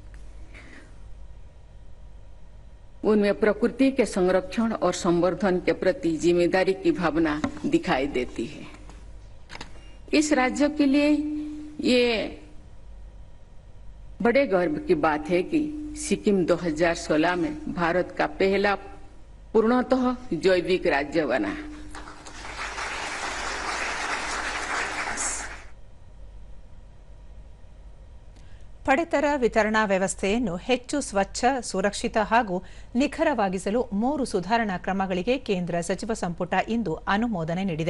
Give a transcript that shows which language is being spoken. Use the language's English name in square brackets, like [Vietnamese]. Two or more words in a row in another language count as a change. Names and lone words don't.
[Hindi] उनमें प्रकृति के संरक्षण और संवर्धन के प्रति जिम्मेदारी की भावना दिखाई देती है। इस राज्य के लिए ये बड़े गर्व की बात है कि सिक्किम 2016 में भारत का पहला पूर्णतः जैविक राज्य बना। [Kannada] ಪಡಿತರ ವಿತರಣಾ ವ್ಯವಸ್ಥೆಯನ್ನು ಹೆಚ್ಚು ಸ್ವಚ್ಛ, ಸುರಕ್ಷಿತ ಹಾಗೂ ನಿಖರವಾಗಿಸಲು 3 ಸುಧಾರಣಾ ಕ್ರಮಗಳಿಗೆ ಕೇಂದ್ರ ಸಚಿವ ಸಂಪುಟ ಇಂದು ಅನುಮೋದನೆ ನೀಡಿದೆ.